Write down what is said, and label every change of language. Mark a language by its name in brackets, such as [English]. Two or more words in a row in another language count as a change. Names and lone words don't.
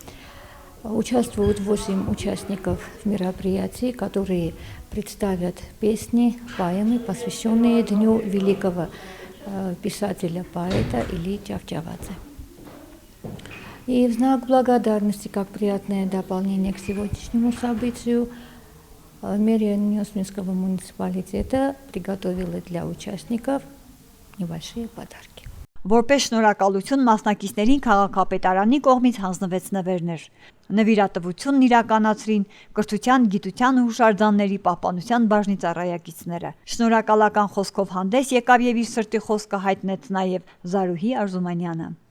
[Russian] Участвуют 8 участников в мероприятии, которые представят песни, поэмы, посвященные Дню великого писателя-поэта Ильи Чавчавадзе. И в знак благодарности, как приятное дополнение к сегодняшнему событию, мэрия Ниноцминского муниципалитета приготовила для участников небольшие подарки. [Armenian] Որպես շնորհակալություն մասնակիցներին քաղաքապետարանի կողմից հանձնվեց նվերներ։ Նվիրատվությունն իրականացրին կրթության, գիտության ու հուշարձանների պահպանության բաժնի ծառայակիցները։ Շնորհակալական խոսքով հանդես եկավ եւ իր սրտի խոսքը հայտնեց նաեւ Զարուհի Արզումանյանը։